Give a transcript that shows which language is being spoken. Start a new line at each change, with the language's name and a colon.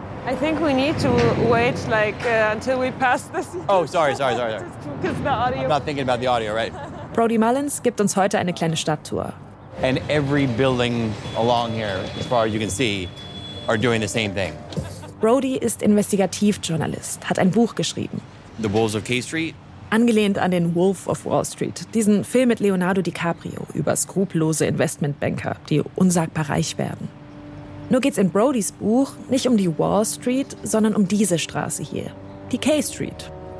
English: I think we need to wait like until we pass this. Oh, sorry. Just the audio. I'm not thinking about the audio, right?
German: Brody Mullins gibt uns heute eine kleine Stadttour.
English: And every building along here, as far as you can see, are doing the same thing.
German: Brody ist Investigativjournalist, hat ein Buch geschrieben.
English: The Bulls of K Street.
German: Angelehnt an den Wolf of Wall Street, diesen Film mit Leonardo DiCaprio über skrupellose Investmentbanker, die unsagbar reich werden. Nur geht's in Brodys Buch nicht um die Wall Street, sondern um diese Straße hier, die K Street.